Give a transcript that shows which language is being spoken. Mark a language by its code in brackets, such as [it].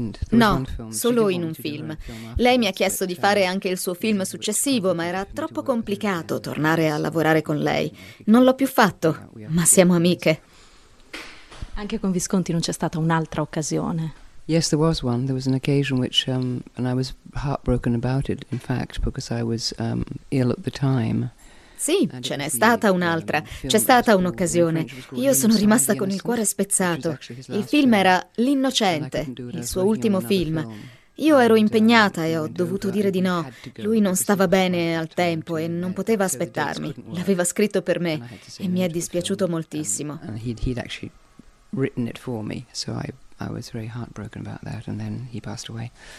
[it] No, solo in un film. Lei mi ha chiesto di fare anche il suo film successivo, ma era troppo complicato tornare a lavorare con lei. Non l'ho più fatto, ma siamo amiche. Anche con Visconti non c'è stata un'altra occasione. [en] Yes, there was one. There was an occasion which, and I was heartbroken about it, in fact, because I was ill at the time. [it] Sì, ce n'è stata un'altra. C'è stata un'occasione. Io sono rimasta con il cuore spezzato. Il film era L'Innocente, il suo ultimo film. Io ero impegnata e ho dovuto dire di no. Lui non stava bene al tempo e non poteva aspettarmi. L'aveva scritto per me e mi è dispiaciuto moltissimo. [en] He'd actually written it for me, so I was very heartbroken about that, and then he passed away.